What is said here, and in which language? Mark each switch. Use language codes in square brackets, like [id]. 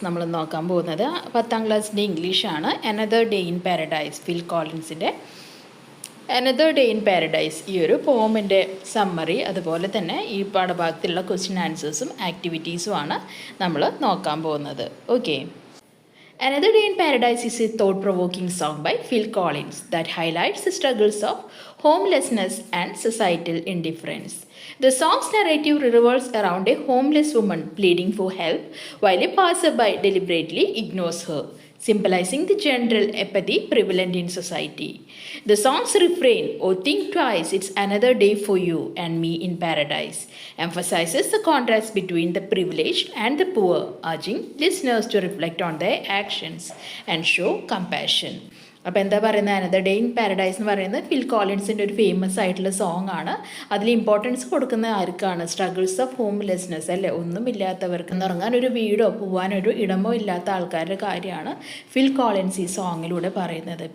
[ml] നമ്മൾ നോക്കാൻ പോകുന്നത് 10ാം ക്ലാസ്സിൻ്റെ ഇംഗ്ലീഷാണ്. Another day in paradise, fill കോളിൻസിൻ്റെ another day in paradise. ഈ ഒരു പോമിൻ്റെ സമ്മറി, അതുപോലെ തന്നെ ഈ പാഠഭാഗത്തിലുള്ള ക്വസ്റ്റ്യൻ ആൻസേഴ്സും ആക്ടിവിറ്റീസുമാണ് നമ്മൾ നോക്കാൻ പോകുന്നത്. Okay. [en] Another Day in Paradise is a thought-provoking song by Phil Collins that highlights the struggles of homelessness and societal indifference. The song's narrative revolves around a homeless woman pleading for help while a passerby deliberately ignores her, symbolizing the general apathy prevalent in society. The song's refrain, "Oh, think twice, it's another day for you and me in paradise," emphasizes the contrast between the privileged and the poor, urging listeners to reflect on their actions and show compassion. [ml] അപ്പോൾ എന്താ പറയുന്നത്, another day in paradise എന്ന് പറയുന്നത് ഫിൽ കോളിൻസിൻ്റെ ഒരു famous ആയിട്ടുള്ള song ആണ്. അതിൽ importance കൊടുക്കുന്ന ആർക്കാണ്? [en] struggles of homelessness, [ml] അല്ലേ, ഒന്നുമില്ലാത്തവർക്ക് ഇറങ്ങാൻ ഒരു വീടോ പോകാനൊരു ഇടമോ ഇല്ലാത്ത ആൾക്കാരുടെ കാര്യമാണ് ഫിൽ കോളിൻസ് ഈ സോങ്ങിലൂടെ പറയുന്നത്.